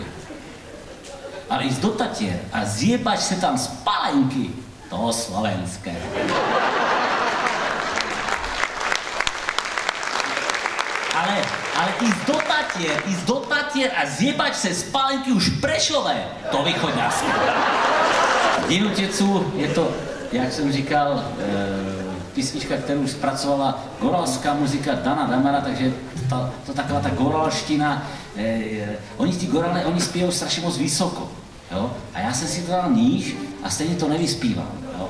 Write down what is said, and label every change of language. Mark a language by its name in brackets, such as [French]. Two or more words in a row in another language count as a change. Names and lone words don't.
[Slovak] Ale ísť do Tatier a zjebať sa tam z palenky, to slovenské. Ale ísť do Tatier a zjebať sa z palenky už Prešové, to východňarské. [Czech] Dinoticu je to, jak jsem říkal, písnička, kterou zpracovala gorálská muzika Dana Damera, takže to taková ta gorálština. Oni ty gorále, oni zpívají strašně moc vysoko, jo? A já jsem si to dal níž a stejně to nevyspíval, jo?